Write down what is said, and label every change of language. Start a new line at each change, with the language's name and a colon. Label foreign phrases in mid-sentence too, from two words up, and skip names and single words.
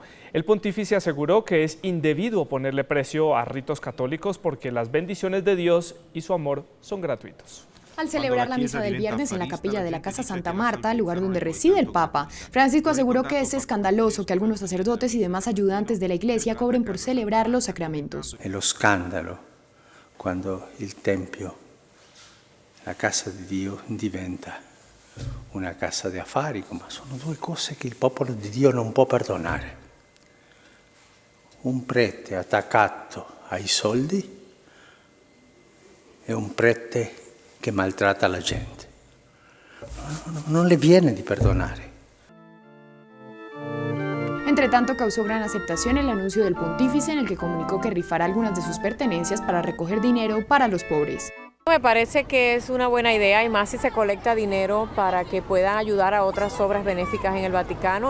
Spanish: El pontífice aseguró que es indebido ponerle precio a ritos católicos porque las bendiciones de Dios y su amor son gratuitos. Al celebrar la misa del viernes en la capilla de la Casa Santa Marta, lugar donde reside el Papa, Francisco aseguró que es escandaloso que algunos sacerdotes y demás ayudantes de la Iglesia cobren por celebrar los sacramentos.
Italian: È lo scandalo quando il Tempio, la casa di Dio, diventa una casa di affari, ma sono 2 cose che il popolo di Dio non può perdonare. Un prete attaccato ai soldi e un prete che maltratta a la gente. Non le viene di perdonare.
Spanish: Entre tanto, causó gran aceptación el anuncio del pontífice en el que comunicó que rifará algunas de sus pertenencias para recoger dinero para los pobres. Me parece que es una buena idea y más si se colecta dinero para que puedan ayudar a otras obras benéficas en el Vaticano.